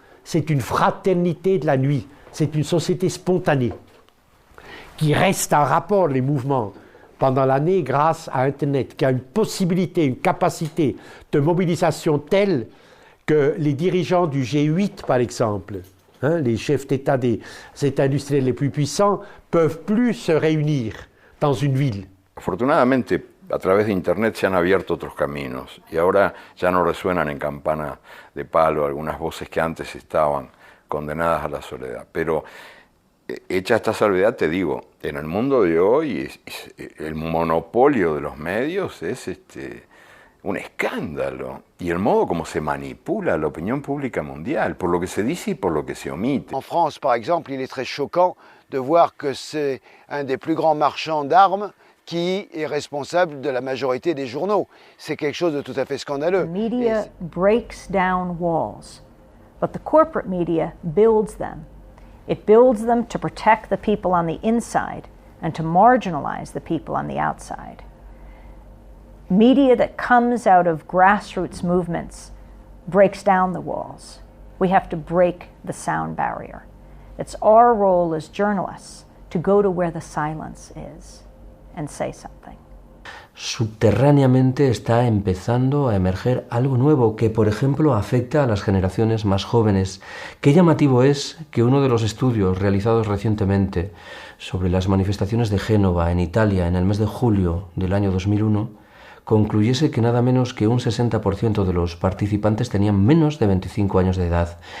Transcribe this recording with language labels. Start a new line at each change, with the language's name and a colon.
French: C'est une fraternité de la nuit, c'est une société spontanée qui reste en rapport, les mouvements, pendant l'année grâce à Internet, qui a une possibilité, une capacité de mobilisation telle que les dirigeants du G8, par exemple, les chefs d'État des États industriels les plus puissants, peuvent plus se réunir dans une ville.
Spanish: Afortunadamente, a través de Internet se han abierto otros caminos y ahora ya no resuenan en campana de palo algunas voces que antes estaban condenadas a la soledad. Pero hecha esta salvedad, te digo, en el mundo de hoy el monopolio de los medios es un escándalo. Y el modo como se manipula la opinión pública mundial, por lo que se dice y por lo que se omite.
French: En France, par exemple, il est très choquant de voir que c'est un des plus grands marchands d'armes qui est responsable de la majorité des journaux. C'est quelque chose de tout à fait scandaleux.
English: The media breaks down walls, but the corporate media builds them. It builds them to protect the people on the inside and to marginalize the people on the outside. Media that comes out of grassroots movements breaks down the walls. We have to break the sound barrier. It's our role as journalists to go to where the silence is and say something.
Spanish: Subterráneamente está empezando a emerger algo nuevo que, por ejemplo, afecta a las generaciones más jóvenes. Qué llamativo es que uno de los estudios realizados recientemente sobre las manifestaciones de Génova en Italia en el mes de julio del año 2001 concluyese que nada menos que un 60% de los participantes tenían menos de 25 años de edad.